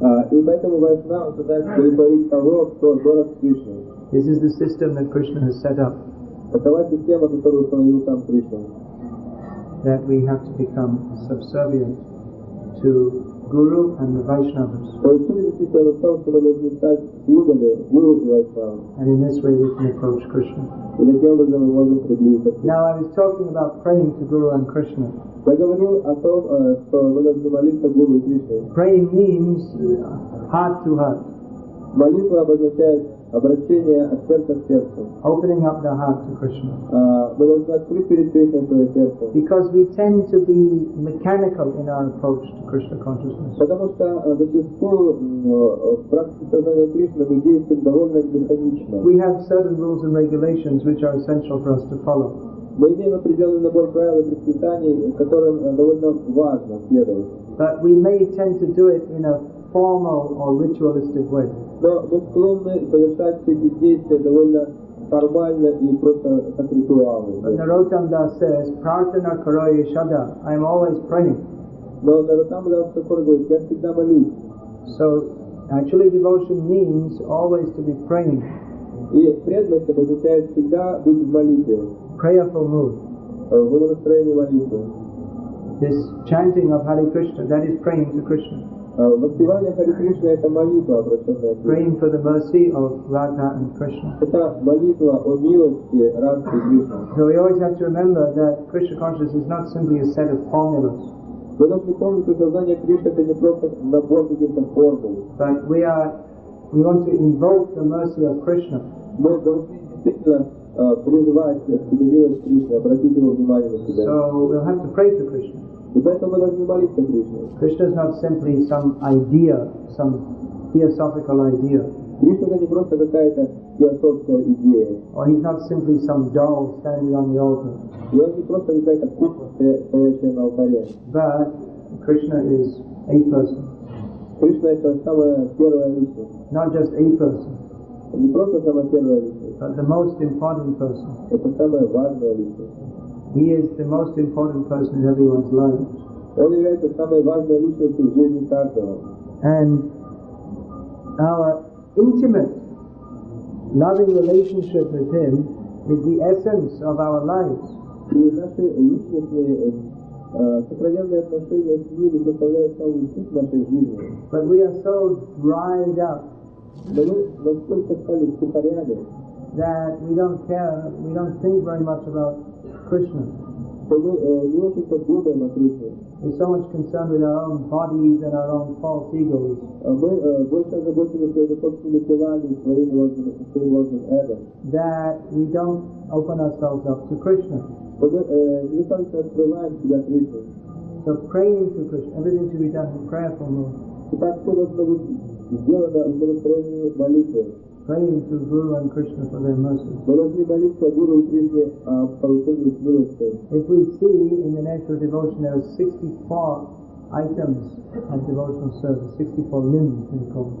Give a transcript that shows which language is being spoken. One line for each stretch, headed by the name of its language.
Russian: И поэтому Вайшнавы пытаются удовлетворить того, кто дорог Кришне.
English: This is the system that Krishna has set up.
Russian: Такова система, которую установил сам Кришна.
English: That we have to become subservient to Guru and the Vaishnavas.
Russian: То есть суть системы в том, что мы должны стать слугами Гуру и Вайшнавам.
English: And in this way we can approach Krishna.
Russian: И таким образом мы можем приблизиться к Кришне.
English: Now I was talking about praying to Guru and Krishna.
Russian: Я говорил о том, что мы должны молиться Гуру и Кришне.
English: Praying means heart to heart.
Russian: Молитва обозначает обращение от сердца к сердцу.
English: Opening up the heart to Krishna.
Russian: Мы должны открыть перед Кришной свое сердце.
English: Because we tend to be mechanical in our approach to Krishna consciousness.
Russian: Потому что зачастую в практике сознания Кришны мы действуем довольно механично.
English: We have certain rules and regulations which are essential for us to follow.
Russian: Мы имеем определенный набор правил и предписаний, которым довольно важно следовать.
English: But we may tend to do it in a formal or ritualistic way.
Russian: Но мы склонны совершать все эти действия довольно формально и просто как ритуалы.
English: But Narottam Das says,
Bangla: Prarthana karoye shada,
English: I am always praying.
Russian: Но Наротам Das говорит, я всегда молюсь.
English: So, actually devotion means always to be praying.
Russian: И преданность означает всегда быть в молитве.
English: Prayerful mood.
Russian: В настроении молитвы.
English: This chanting of Hare Krishna, that is praying to Krishna.
Russian: Воспевание Харе Кришны — это молитва, обращенная к Кришне.
English: Praying for the mercy of Radha and Krishna.
Russian: Это молитва о милости Радхи и Кришны.
English: So we always have to remember that Krishna consciousness is not simply a set of formulas.
Russian: Вы должны помнить, что сознание Кришны — это не просто набор каких-то формул.
English: But we want to invoke the mercy of Krishna.
Russian: Мы должны действительно призывать к себе милость Кришны, обратить его внимание на себя.
English: So we'll have to pray to Krishna.
Russian: И поэтому мы должны молиться Кришне.
English: Krishna is not simply some idea, some theosophical idea.
Russian: Кришна — это не просто какая-то теософская идея.
English: Or he's not simply some doll standing on the altar.
Russian: И он не просто какая-то кукла, стоящая на алтаре.
English: But Krishna is a person.
Russian: Кришна — это самая первая личность.
English: Not just a person,
Russian: Не просто самая первая личность.
English: but the most important person.
Russian: Это самая важная личность.
English: He is the most important person in everyone's life.
Russian: Он является самой важной личностью в жизни каждого.
English: And our intimate, loving relationship with him is the essence of our lives.
Russian: И наши личностные, сохраненные отношения с ним составляют самую суть нашей жизни.
English: But we are so dried up
Russian: Но мы настолько стали сухарями,
English: that we don't care, we don't think very much about Krishna.
Russian: что мы не очень-то думаем о Кришне.
English: We're so much concerned with our own bodies and our own false egos.
Russian: Мы больше озаботились своими собственными телами, своим ложным эго.
English: That we don't open ourselves up to Krishna.
Russian: Что мы недостаточно открываем себя Кришне.
English: So praying to Krishna, everything should be done in prayerful mood.
Russian: И так все должно быть сделано в настроении молитвы.
English: praying to Guru and Krishna for their mercy.
Russian: Мы должны молиться Гуру и Кришне о получении их милости.
English: If we see in the Nectar of Devotion there are 64 items of devotional service, 64 limbs they call.